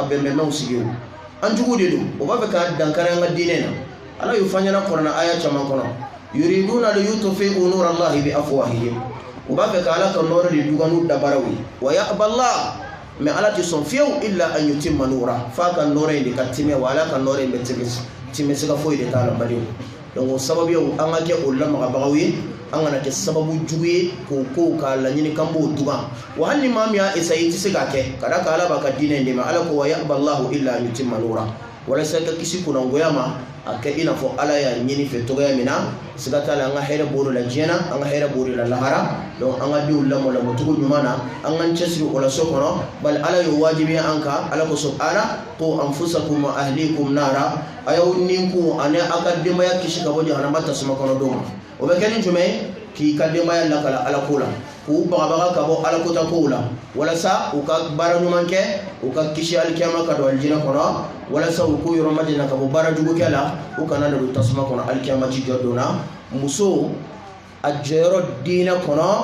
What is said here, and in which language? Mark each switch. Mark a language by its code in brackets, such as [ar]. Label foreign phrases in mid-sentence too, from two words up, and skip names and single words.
[bm] bɛnbɛnnaw sigi o an jugu de don o b'a fɛ ka dankari an ka diinɛ na ala y'u fɔ an ɲɛna kuranna aya caman kɔnɔ [ar] يريدون ليطفئوا نور الله بأفواههم [bm] u b'a fɛ ka ala ka nɔɔrɔ de duga n'u dabaraw ye [ar] ويأبى الله [bm] mais ala tɛ sɔn fiyewu [ar] إلا أن يتم نوره [bm] f'a ka nɔɔrɔ in de ka tɛmɛ wa ala ka nɔɔrɔ in bɛ tɛmɛ sika foyi de t'a la baliw donc o sababu ye an ka kɛ o lamagabagaw ye an kana kɛ sababu jugu ye k'o kow k'a laɲini kan b'o dugan wa hali ni maa min y'a essayer i tɛ se k'a kɛ ka da kan ala b'a ka diinɛ in de ma ala ko [ar] ويأبى الله إلا أن يتم نوره [bm] walasa ka kisi kunnangoya ma a kɛ i n'a fɔ ala y'a ɲini fɛ cogoya min na siga t'a la an ka hɛrɛ b'o de la diɲɛ na an ka hɛrɛ b'o de la lahara donc an ka denw lamɔ cogo ɲuman na an k'an cɛsiri o la so kɔnɔ bali ala y'o wajibiya an kan ala ko subhana [ar] قوا أنفسكم وأهليكم نارا [bm] a y'aw ni kun ani aw ka denbaya kisi ka bɔ jahanama tasuma kɔnɔ don ma o bɛ kɛ ni jumɛn ye k'i ka denbaya lakala ala ko la k'u bagabaga ka bɔ ala kota kow la walasa u ka baara ɲuman kɛ u ka kisi alikiyama ka don alijinɛ kɔnɔ walasa u k'u yɔrɔ majanya ka bɔ baara jugukɛ la u kana don tasuma kɔnɔ alikiyama ci jɔ donna muso a jɔyɔrɔ diinɛ kɔnɔ